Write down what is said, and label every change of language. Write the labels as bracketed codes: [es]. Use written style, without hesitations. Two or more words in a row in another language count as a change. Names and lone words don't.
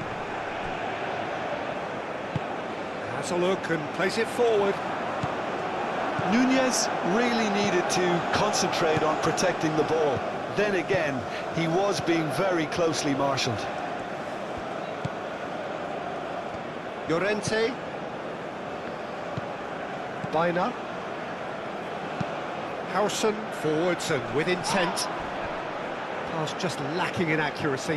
[en] Has a look and plays it forward. Nunez really needed to concentrate on protecting the ball. Then again, he was being very closely marshalled. Llorente. Baina. Howson forwards and with intent. Pass just lacking in accuracy.